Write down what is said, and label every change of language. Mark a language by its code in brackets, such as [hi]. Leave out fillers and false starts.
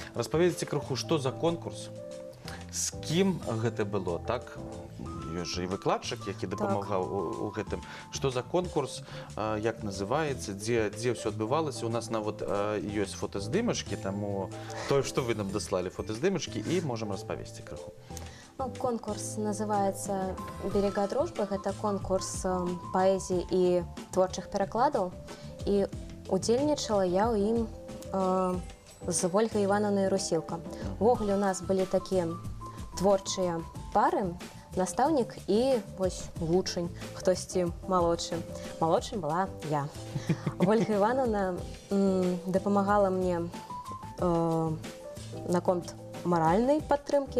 [be] Распаведзіце крыху, што за конкурс, з кім гэта было, так? Ёсць жа і выкладчык, які дапамагаў у гэтым. Што за конкурс, як называецца, дзе ўсё адбывалася. У нас нават ёсць фотаздымачкі, таму тое, што вы нам даслалі фотаздымачкі, і можам распавесці крыху. [ru] Ну, конкурс называется «Берега дружбы». Это конкурс поэзии и творчих перекладов. [be] И удзельнічала я ў ім з Ольгай Івановнай Русілка. Увогуле у нас былі такія творчыя пары. настаўнік і вось вучань, хтосьці малодшы. Малодшым была я. Ольга Івановна дапамагала мне наконт маральнай падтрымкі.